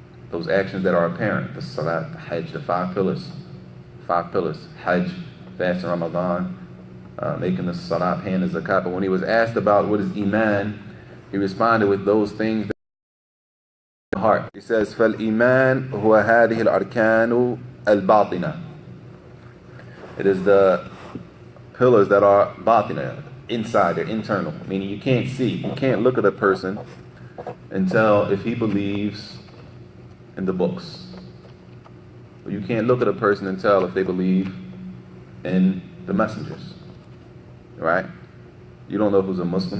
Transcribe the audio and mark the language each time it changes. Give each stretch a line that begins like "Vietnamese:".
English: Those actions that are apparent. The Salat, the Hajj, the five pillars. Hajj, fasting Ramadan, making the Salat, paying the Zakat. But when he was asked about what is Iman, he responded with those things that are in the heart. He says,
Arabic: فَالْإِيمَانُ هُوَ هَذِهِ الْأَرْكَانُ الْبَاطِنَةِ.
English: It is the pillars that are batina, inside, they're internal. Meaning you can't see, you can't look at a person and tell if he believes in the books. You can't look at a person and tell if they believe in the messengers. Right? You don't know who's a Muslim.